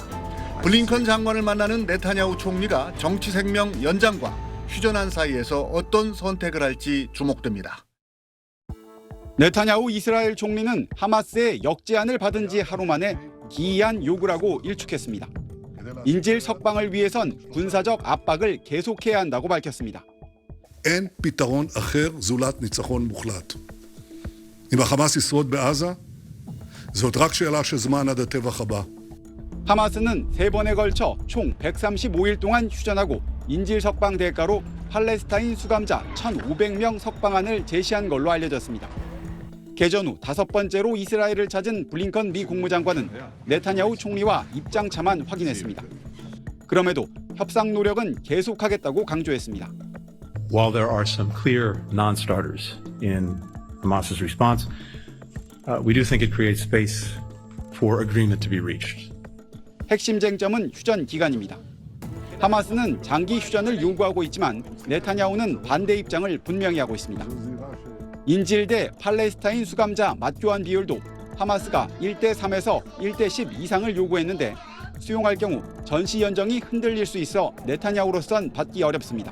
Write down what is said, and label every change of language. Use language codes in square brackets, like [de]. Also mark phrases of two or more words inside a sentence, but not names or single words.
[ko] 블링컨 장관을 만나는 네타냐후 총리가 정치 생명 연장과 휴전안 사이에서 어떤 선택을 할지 주목됩니다. 네타냐후 이스라엘 총리는 하마스의 역제안을 받은 지 하루 만에 기이한 요구라고 일축했습니다. 인질 석방을 위해선 군사적 압박을 계속해야 한다고 밝혔습니다. [he] אין פתרון אחר זולת ניצחון מוחלט. אם החמאס ישרוד בעזה, זאת רק שאלה של זמן עד הטבח הבא. [ko] 하마스는 3번에 걸쳐 총 135일 동안 휴전하고 인질 석방 대가로 팔레스타인 수감자 1,500명 석방안을 제시한 걸로 알려졌습니다. 개전 후 5번째로 이스라엘을 찾은 블링컨 미 국무장관은 네타냐후 총리와 입장차만 확인했습니다. 그럼에도 협상 노력은 계속하겠다고 강조했습니다. [en] While there are some clear non-starters in Hamas's response, we do think it creates space for agreement to be reached. [ko] 핵심 쟁점은 휴전 기간입니다. 하마스는 장기 휴전을 요구하고 있지만 네타냐후는 반대 입장을 분명히 하고 있습니다. 인질 대 팔레스타인 수감자 맞교환 비율도 하마스가 1대3에서 1대10 이상을 요구했는데 수용할 경우 전시 연정이 흔들릴 수 있어 네타냐후로선 받기 어렵습니다.